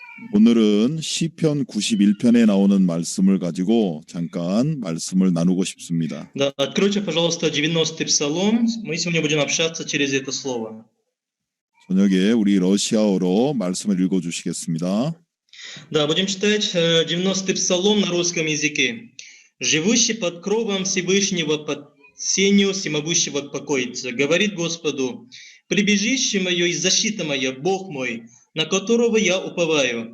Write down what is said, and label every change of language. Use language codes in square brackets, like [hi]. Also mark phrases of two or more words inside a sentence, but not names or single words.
[ko] 오늘은 시편 91편에 나오는 말씀을 가지고 잠깐 말씀을 나누고 싶습니다. [ru] Да, откройте, пожалуйста, 90-й псалом. Мы сегодня будем общаться через это слово. [ko] 저녁에 우리 러시아어로 말씀을 읽어주시겠습니다. [ru] Да, будем читать 90-й псалом на русском языке. «Живущий под кровом Всевышнего, под сенью всемогущего покоится, говорит Господу, прибежище мое и защита моя, Бог мой, на которого я уповаю.